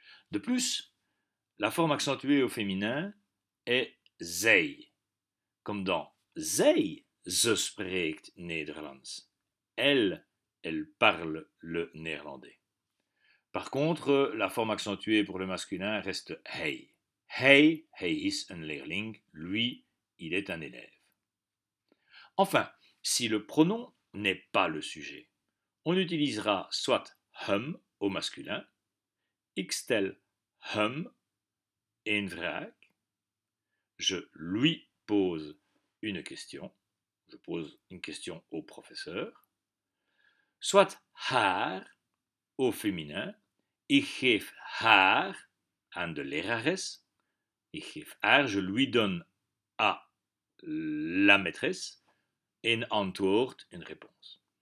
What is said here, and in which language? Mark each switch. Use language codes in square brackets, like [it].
[fr] De plus, la forme accentuée au féminin est zij, comme dans [nl] zij, ze spreekt Nederlands. [fr] Elle parle le néerlandais. Par contre, la forme accentuée pour le masculin reste hij. [nl] Hij is een leerling, [fr] lui, il est un élève. Enfin, si le pronom n'est pas le sujet, on utilisera soit hem au masculin, [nl] ik stel hem een vraag, [fr] je lui pose une question, je pose une question au professeur, soit haar au féminin, [nl] ik geef haar aan de lerares, ik geef haar, [fr] je lui donne à la maîtresse, [nl] een antwoord, [fr] une réponse.